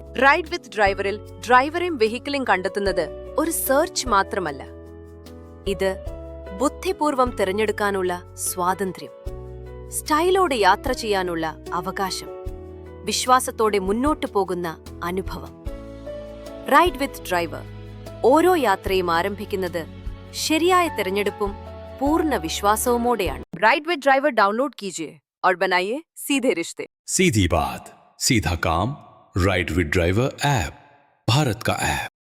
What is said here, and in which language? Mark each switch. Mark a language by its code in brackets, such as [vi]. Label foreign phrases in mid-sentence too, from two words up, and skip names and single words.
[ml] റൈഡ് വിത്ത് ഡ്രൈവറിൽ ഡ്രൈവറെയും വെഹിക്കിളെയും കണ്ടെത്തുന്നത് ഒരു സെർച്ച് മാത്രമല്ല, ഇത് ബുദ്ധിപൂർവം തിരഞ്ഞെടുക്കാനുള്ള സ്വാതന്ത്ര്യം, സ്റ്റൈലോടെ യാത്ര ചെയ്യാനുള്ള അവകാശം, വിശ്വാസത്തോടെ മുന്നോട്ടു പോകുന്ന അനുഭവം. റൈഡ് വിത്ത് ഡ്രൈവർ ഓരോ യാത്രയും ആരംഭിക്കുന്നത് ശരിയായ തിരഞ്ഞെടുപ്പും പൂർണ്ണ വിശ്വാസവുമോടെയാണ്. [hi] റൈഡ് വിത്ത് ഡ്രൈവർ डाउनलोड कीजिए और बनाइए सीधे रिश्ते. सीधी बात, सीधा काम. राइड विद ड्राइवर ऐप, भारत का ऐप.